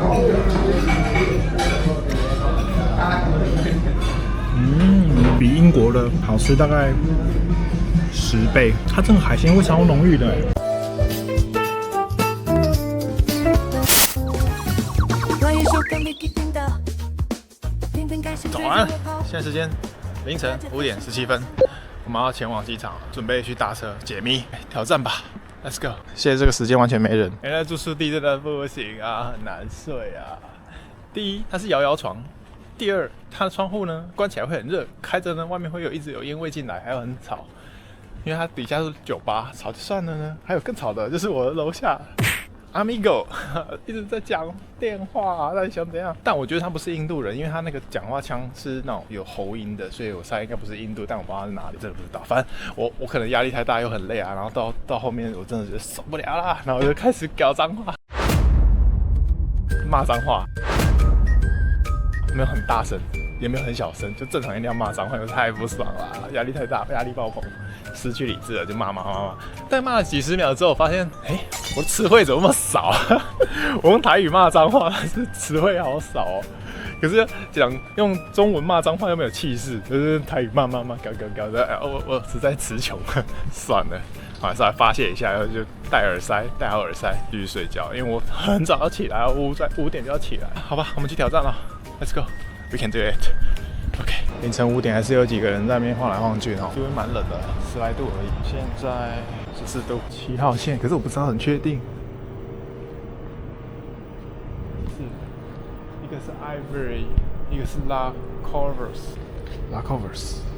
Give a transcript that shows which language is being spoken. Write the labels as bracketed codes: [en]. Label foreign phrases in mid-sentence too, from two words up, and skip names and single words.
[zh] 比英國的好吃大概10倍。它这个海鮮味超濃郁的。早安，現在時間凌晨5點17分，我們要前往機場，準備去搭車解謎挑戰吧 ， [en] Let's go！ [zh] 現在這個時間完全沒人，原來住宿地真的不行啊，很難睡啊。第一，它是搖搖床；第二，它的窗戶呢關起來會很熱，開着呢外面會一直有煙味進來，還有很吵，因為它底下是酒吧，吵就算了呢，還有更吵的就是我的樓下。Amigo 一直在講電話，到底想怎樣？但我覺得他不是印度人，因為他那個講話腔是那種有喉音的，所以我猜應該不是印度，但我不知道他是哪裡，真的不知道。反正我可能壓力太大又很累啊，然後到後面我真的覺得受不了啦，然後我就開始講髒話，罵髒話，沒有很大聲，也沒有很小聲，就正常音量罵髒話，我太不爽了，壓力太大，壓力爆棚。失去理智了，就罵。但罵了幾十秒之後，我發現，我的詞彙怎麼那麼少啊？我用台語罵髒話，但是詞彙好少哦。可是用中文罵髒話又沒有氣勢，就是台語罵，搞的。我實在詞窮，算了，還是來發洩一下，然後就戴好耳塞，繼續睡覺。因為我很早要起來，5點就要起來。好吧，我們去挑戰了 ， [en] Let's go，we can do it。 [zh] OK， 凌晨5點還是有幾個人在那邊晃來晃去哈，因為蠻冷的，10來度而已。現在14度，7號線，可是我不知道很確定。一個是 Ivory， 一個是 La Covers。